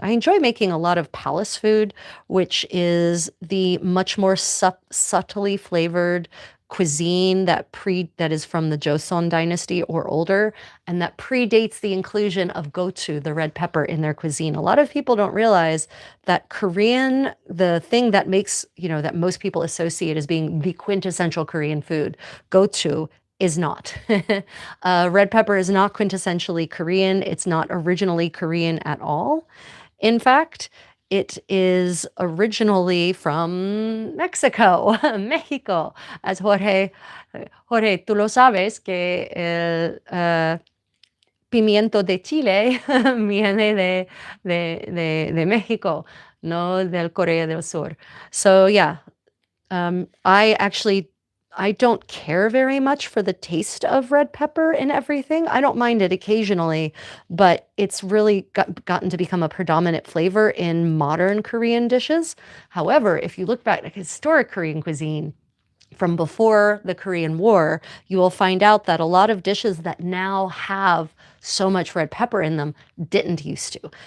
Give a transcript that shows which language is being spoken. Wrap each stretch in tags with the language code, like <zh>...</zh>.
<en>I enjoy making a lot of palace food, which is the much more subtly flavored cuisine that is from the Joseon dynasty or older, and that predates the inclusion of gochu, the red pepper, in their cuisine. A lot of people don't realize that Korean, the thing that makes, that most people associate as being the quintessential Korean food, gochu, is not. Red pepper is not quintessentially Korean. It's not originally Korean at all. In fact, it is originally from Mexico, Mexico.</en> <es>As Jorge, tú lo sabes que el pimiento de Chile viene de México, no del Corea del Sur.</es> <en>So yeah, I don't care very much for the taste of red pepper in everything. I don't mind it occasionally, but it's really gotten to become a predominant flavor in modern Korean dishes. However, if you look back at historic Korean cuisine, from before the Korean War, you will find out that a lot of dishes that now have so much red pepper in them didn't used to.</en>